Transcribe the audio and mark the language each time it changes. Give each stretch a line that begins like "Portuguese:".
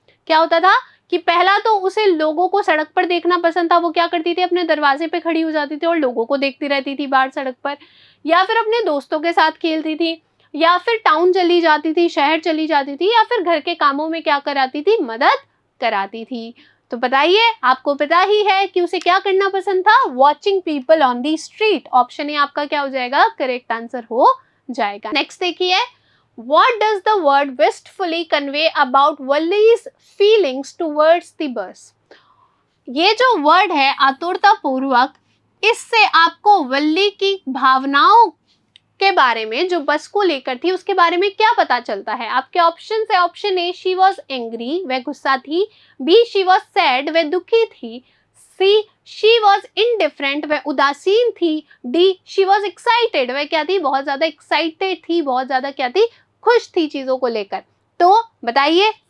Hindi: क्या होता था कि पहला तो उसे लोगों को सड़क पर देखना पसंद था, वो क्या करती थी, अपने दरवाजे पे खड़ी हो जाती थी और लोगों को देखती रहती थी बाहर सड़क पर, या फिर अपने दोस्तों के साथ खेलती थी, या फिर टाउन चली जाती थी, शहर चली जाती थी, या फिर घर के कामों में क्या कराती थी, मदद कराती थी। तो बताइए, आपको पता ही है कि उसे क्या करना पसंद था,
English: Watching people on the street.
Hindi: Option A आपका क्या हो जाएगा, करेक्ट आंसर हो जाएगा। नेक्स्ट देखिए,
English: what does the word wistfully convey about Wally's feelings towards the bus?
Hindi: ये जो वर्ड है आतुरता पूर्वक, इससे आपको वल्ली की भावनाओं के बारे में, जो बस को लेकर थी उसके बारे में क्या पता चलता है। आपके ऑप्शन है,
English: option A she was angry,
Hindi: वह गुस्सा थी,
English: B she was sad,
Hindi: वह दुखी थी,
English: C she was indifferent,
Hindi: वह उदासीन थी,
English: D she was excited,
Hindi: वह क्या थी, बहुत ज्यादा एक्साइटेड थी, बहुत ज्यादा क्या थी, खुश थी चीजों को लेकर। तो बताइए